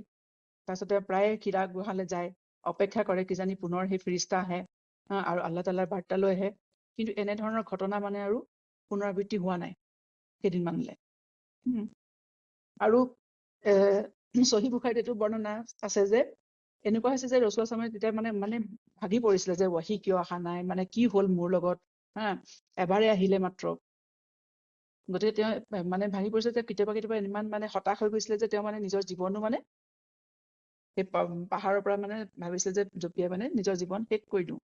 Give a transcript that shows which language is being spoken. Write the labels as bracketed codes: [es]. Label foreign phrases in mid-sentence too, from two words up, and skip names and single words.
[as] তাৰপিছতে প্ৰায়ে হীৰা গুহালৈ যায়, অপেক্ষা কৰে কিজানি পুনৰ সেই ফিৰিষ্টা আহে, আৰু আল্লাহ তাআলাৰ বাৰ্তা লৈ আহে। কিন্তু এনেধৰণৰ ঘটনা মানে আৰু পুনৰাবৃত্তি হোৱা নাই কেইদিনমানলৈ। আৰু সহিহ বুখাৰীত এইটো বৰ্ণনা আছে যে এনেকুৱা হৈছে যে ৰাসূলুল্লাহ [ar] صلى الله عليه وسلم [as] তেতিয়া মানে ভাগি পৰিছিলে যে ৱাহি কিয় অহা নাই, মানে কি হ'ল মোৰ লগত, এবাৰে আহিলে মাত্ৰ। গতিকে তেওঁ মানে ভাগি পৰিছে যে কেতিয়াবা কেতিয়াবা ইমান মানে হতাশ হৈ গৈছিলে যে তেওঁ মানে নিজৰ জীৱনো মানে সেই পাহাৰৰ পৰা মানে ভাবিছিলে যে জঁপিয়াই মানে নিজৰ জীৱন শেষ কৰি দিওঁ।